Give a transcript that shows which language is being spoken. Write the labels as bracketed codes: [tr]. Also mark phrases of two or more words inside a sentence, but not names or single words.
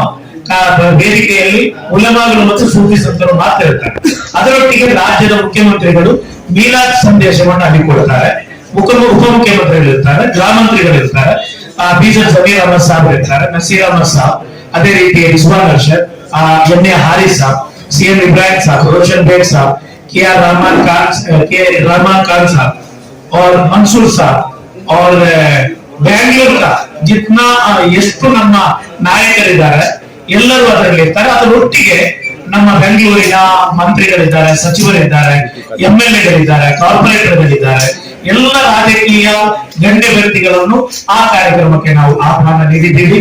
[kn] ವೇದಿಕೆಯಲ್ಲಿ ಉಲಮಾಗಳು ಮತ್ತು ಸೂಫಿ ಸಂತರು ಮಾತ್ರ ಇರ್ತಾರೆ. ಅದರೊಟ್ಟಿಗೆ ರಾಜ್ಯದ ಮುಖ್ಯಮಂತ್ರಿಗಳು ಮೀಲಾದ್ ಸಂದೇಶವನ್ನು ಅಲ್ಲಿ ಕೊಡ್ತಾರೆ. ಉಪಮುಖ್ಯಮಂತ್ರಿಗಳು ಇರ್ತಾರೆ, ಗೃಹ ಮಂತ್ರಿಗಳು ಇರ್ತಾರೆ, ಬೀಜರ್ ಜಮೀರ್ ಅಹಮದ್ ಸಾಹಬ್ ಇರ್ತಾರೆ, ನಸೀರ್ ಅಹಮದ್ ಸಾಹಬ್, ಅದೇ ರೀತಿ ರಿಜ್ವಾನ್ ಅರ್ಷದ್, ಎನ್.ಎ. ಹಾರಿಸ್ ಸಾಹಬ್, [hi] सी.एम. इब्राहिम साहब, रोशन बेग साहब, के.आर. [kn] रहमान खान [hi] साहब और मंसूर साहब और [kn] ಬೆಂಗಳೂರು ಜಿತ್ನಾ ಎಷ್ಟು ನಮ್ಮ ನಾಯಕರಿದ್ದಾರೆ ಎಲ್ಲರೂ ಅದರಲ್ಲಿ ಇರ್ತಾರೆ. ಅದರೊಟ್ಟಿಗೆ ನಮ್ಮ ಬೆಂಗಳೂರಿನ ಮಂತ್ರಿಗಳಿದ್ದಾರೆ, ಸಚಿವರಿದ್ದಾರೆ, MLA-ಗಳಿದ್ದಾರೆ, ಕಾರ್ಪೊರೇಟರ್ಗಳಿದ್ದಾರೆ, ಎಲ್ಲ ರಾಜಕೀಯ ಗಣ್ಯ ವ್ಯಕ್ತಿಗಳನ್ನು ಆ ಕಾರ್ಯಕ್ರಮಕ್ಕೆ ನಾವು ಆಹ್ವಾನ ನೀಡಿದ್ದೀವಿ.